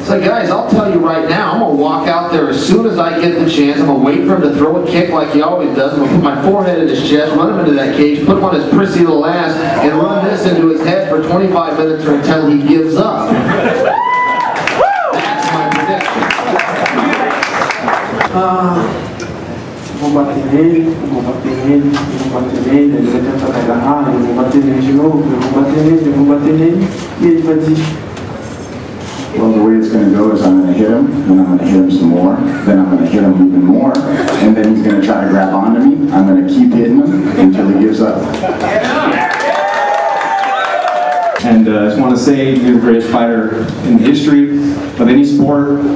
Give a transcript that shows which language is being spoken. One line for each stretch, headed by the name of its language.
English: It's like, guys, I'll tell you right now, I'm going to walk out there as soon as I get the chance. I'm going to wait for him to throw a kick like he always does. I'm going to put my forehead in his chest, run him into that cage, put him on his prissy little ass, and run this into his head for 25 minutes or until he gives up. That's my prediction.
Portuguese: Vou bater nele, vou bater nele, vou bater nele, ele vai tentar me agarrar, eu vou bater nele de novo, eu vou bater nele, eu vou bater nele, e ele vai desistir.
English: Well, the way it's going to go is I'm going to hit him, then I'm going to hit him some more, then I'm going to hit him even more, and then he's going to try to grab onto me. I'm going to keep hitting him until he gives up. And I just want to say you're the greatest fighter in history of any sport.